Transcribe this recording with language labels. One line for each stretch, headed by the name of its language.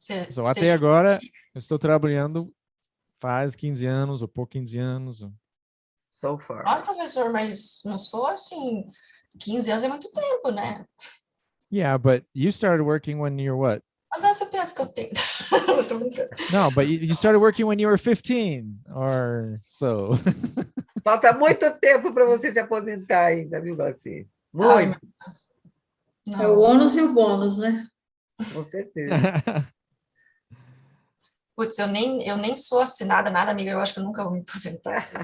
Portuguese: So, até agora, eu estou trabalhando faz 15 anos, ou por 15 anos.
English: So far.
Portuguese: Nossa, professor, mas não sou assim. 15 anos é muito tempo, né?
English: Yeah, but you started working when you're what?
Portuguese: Mas essa pensa que eu tenho. Eu tô brincando.
English: No, but you started working when you were 15 or so.
Portuguese: Falta muito tempo para você se aposentar ainda, viu, Garcia? Ai, Muito, meu Deus. É o Não. ônus e o bônus, né? com certeza. Putz, eu nem sou assinada, nada, amiga. Eu acho que eu nunca vou me aposentar.